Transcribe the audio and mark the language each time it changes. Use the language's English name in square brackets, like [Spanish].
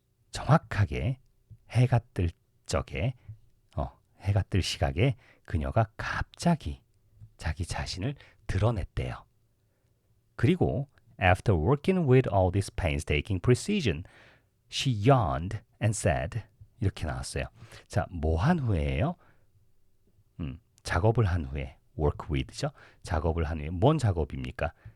[Korean] 정확하게 해가 뜰 적에 해가 뜰 시각에 그녀가 갑자기 자기 자신을 드러냈대요. 그리고 [English] after working with all this painstaking precision, she yawned and said [Korean] 이렇게 나왔어요. 자, 뭐 한 후에예요? 작업을 한 후에 work with죠. 작업을 한 후에 뭔 작업입니까?